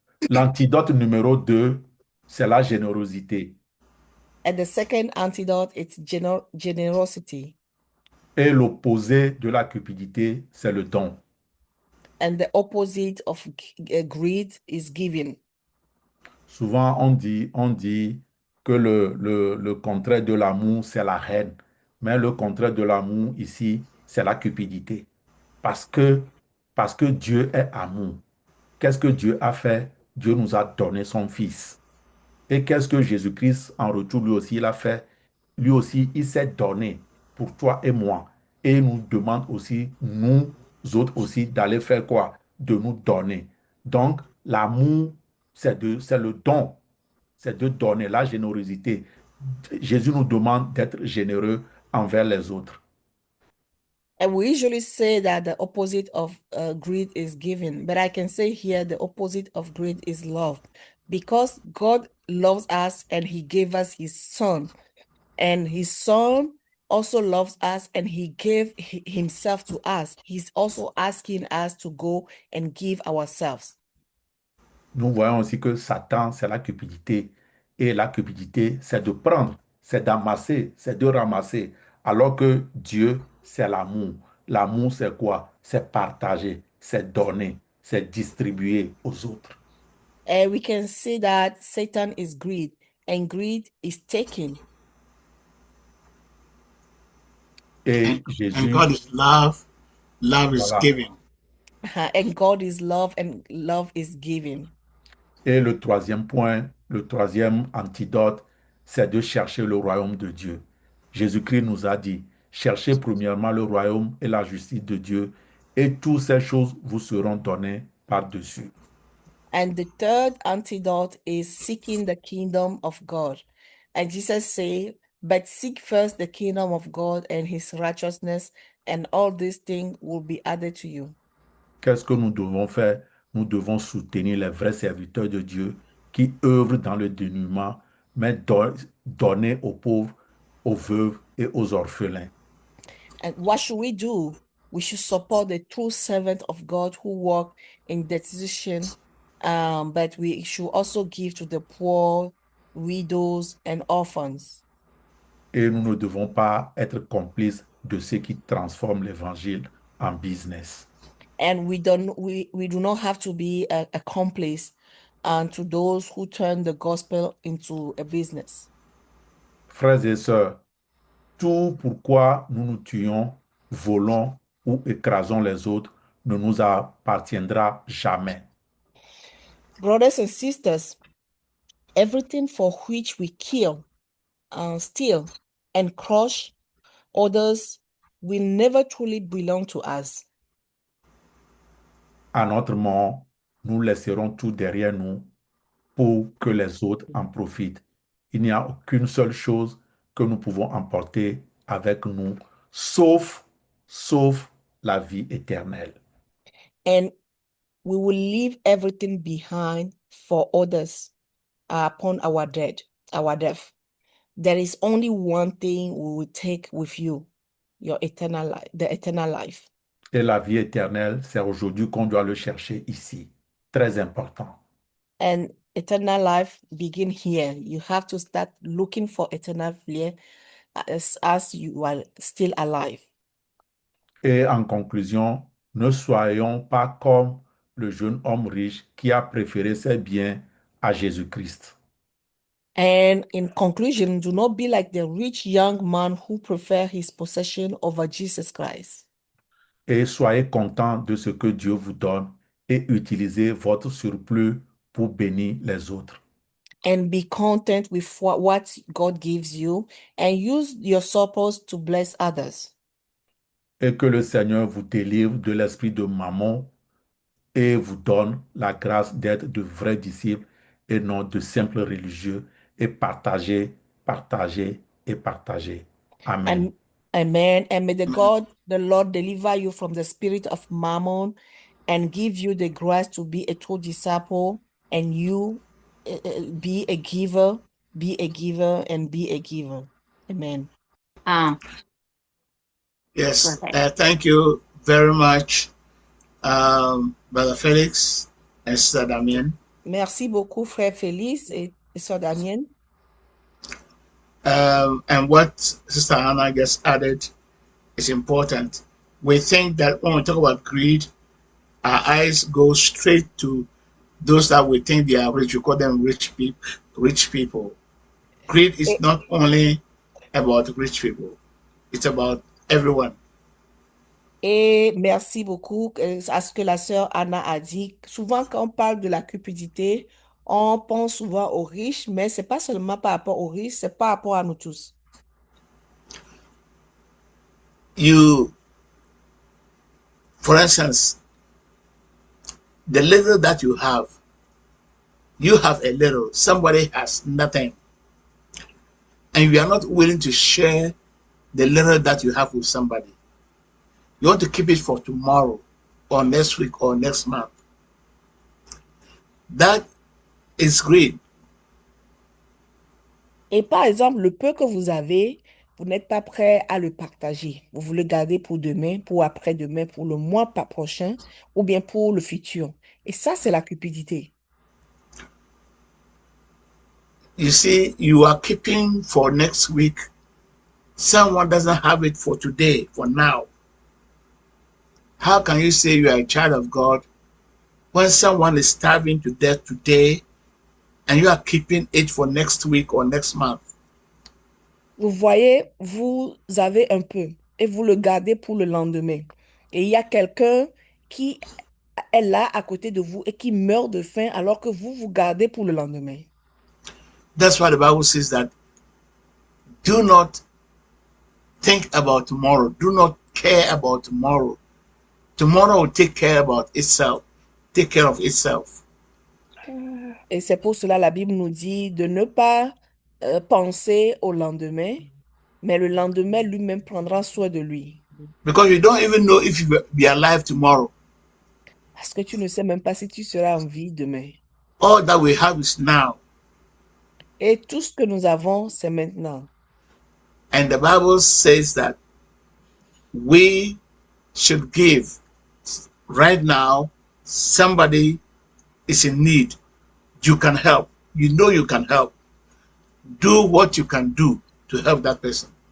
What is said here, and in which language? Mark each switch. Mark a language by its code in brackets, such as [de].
[fr] L'antidote numéro 2, c'est la générosité. [en] And the second antidote is generosity. [fr] Et l'opposé de la cupidité, c'est le don. [en] And the opposite of greed is giving. [fr] Souvent, on dit que le contraire de l'amour, c'est la haine. Mais le contraire de l'amour ici, c'est la cupidité. Parce que, parce que Dieu est amour. Qu'est-ce que Dieu a fait? Dieu nous a donné son Fils. Et qu'est-ce que Jésus-Christ, en retour, lui aussi, il a fait? Lui aussi, il s'est donné pour toi et moi. Et il nous demande aussi, nous autres aussi, d'aller faire quoi? De nous donner. Donc, l'amour, c'est le don. C'est de donner la générosité. Jésus nous demande d'être généreux envers les autres. [en] And we usually say that the opposite of greed is giving, but I can say here the opposite of greed is love, because God loves us and He gave us His Son, and His Son also loves us and He gave Himself to us. He's also asking us to go and give ourselves. [fr] Nous voyons aussi que Satan, c'est la cupidité. Et la cupidité, c'est de prendre, c'est d'amasser, c'est de ramasser. Alors que Dieu, c'est l'amour. L'amour, c'est quoi? C'est partager, c'est donner, c'est distribuer aux autres. [en] And we can see that Satan is greed, and greed is taking. [fr] Et [en] And [fr] Jésus, [en] God is love. Love is [fr] voilà. [en] giving. And God is love, and love is giving. [fr] Et le troisième point, le troisième antidote, c'est de chercher le royaume de Dieu. Jésus-Christ nous a dit, cherchez premièrement le royaume et la justice de Dieu, et toutes ces choses vous seront données par-dessus. [en] And the third antidote is seeking the kingdom of God. And Jesus said, but seek first the kingdom of God and his righteousness, and all these things will be added to you. [fr] Qu'est-ce que nous devons faire? Nous devons soutenir les vrais serviteurs de Dieu qui œuvrent dans le dénuement, mais donner aux pauvres, aux veuves et aux orphelins. [en] And what should we do? We should support the true servant of God who work in destitution, but we should also give to the poor, widows, and orphans. [fr] Et nous ne devons pas être complices de ceux qui transforment l'évangile en business. [en] And we do not have to be a accomplice to those who turn the gospel into a business. [fr] Frères et sœurs, tout pourquoi nous nous tuons, volons ou écrasons les autres ne nous appartiendra jamais. [en] Brothers and sisters, everything for which we kill, steal, and crush others will never truly belong to us. [fr] À notre mort, nous laisserons tout derrière nous pour que les autres en profitent. Il n'y a aucune seule chose que nous pouvons emporter avec nous, sauf la vie éternelle. [en] And we will leave everything behind for others upon our death. There is only one thing we will take with you, your eternal life, the eternal life. [fr] Et la vie éternelle, c'est aujourd'hui qu'on doit le chercher ici. Très important. [en] And eternal life begin here. You have to start looking for eternal life as you are still alive. [fr] Et en conclusion, ne soyons pas comme le jeune homme riche qui a préféré ses biens à Jésus-Christ. [en] And in conclusion, do not be like the rich young man who prefer his possession over Jesus Christ. [fr] Et soyez contents de ce que Dieu vous donne et utilisez votre surplus pour bénir les autres. [en] And be content with what God gives you and use your surplus to bless others. [fr] et que le Seigneur vous délivre de l'esprit de mammon et vous donne la grâce d'être de vrais disciples et non de simples religieux et partagez, partagez et partagez. Amen. [en] And amen. And may the God, the Lord, deliver you from the spirit of mammon and give you the grace to be a true disciple and you be a giver, be a giver, and be a giver. Amen. Ah, Yes, perfect. thank you very much, Brother Felix and Sister Damien. [fr] Merci beaucoup, frère Félix et sœur Damienne. [en] And what Sister Anna just added is important. We think that when we talk about greed, our eyes go straight to those that we think they are rich. We call them rich people. Rich people. Greed is [fr] Et, [en] not only about rich people; it's about everyone. [fr] et merci beaucoup à ce que la sœur Anna a dit. Souvent, quand on parle de la cupidité, on pense souvent aux riches, mais c'est pas seulement par rapport aux riches, c'est par rapport à nous tous. [en] You, for instance, the little that you have a little. Somebody has nothing, and you are not willing to share the little that you have with somebody. You want to keep it for tomorrow, or next week, or next month. That is greed. [fr] Et par exemple, le peu que vous avez, vous n'êtes pas prêt à le partager. Vous voulez garder pour demain, pour après-demain, pour le mois pas prochain, ou bien pour le futur. Et ça, c'est la cupidité. [en] You see, you are keeping for next week. Someone doesn't have it for today, for now. How can you say you are a child of God when someone is starving to death today and you are keeping it for next week or next month? [fr] Vous voyez, vous avez un peu et vous le gardez pour le lendemain. Et il y a quelqu'un qui est là à côté de vous et qui meurt de faim alors que vous vous gardez pour le lendemain. [en] That's why the Bible says that do not think about tomorrow. Do not care about tomorrow. Tomorrow will take care about itself. Take care of itself. [fr] Et c'est pour cela la Bible nous dit de ne pas penser au lendemain, mais le lendemain lui-même prendra soin de lui. [en] Because you don't even know if you will be alive tomorrow. [fr] Parce que tu ne sais même pas si tu seras en vie demain. [en] All that we have is now. [fr] Et tout ce que nous avons, c'est maintenant. [en] And the Bible says that we should give right now. Somebody is in need. You can help. You know you can help. Do what you can do to help that person.